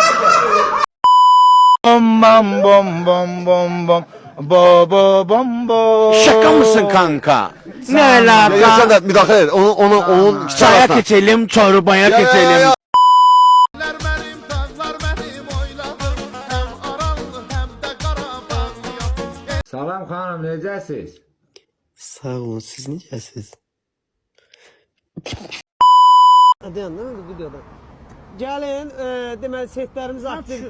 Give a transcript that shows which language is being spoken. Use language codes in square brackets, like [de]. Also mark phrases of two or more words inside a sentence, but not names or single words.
[tr] Bom bom bom bom bom bom bo bo bom bo. Şaka mısın kanka? Ne Ya sen alaka? de müdahale et. Onun Çaya geçelim, çorbaya geçelim. [az] Salam xanım, necəsiz? Sağ olun, siz necəsiz? [tr] Dayan, değil mi videoda? [az] Gəlin, deməli setlərimiz aktiv.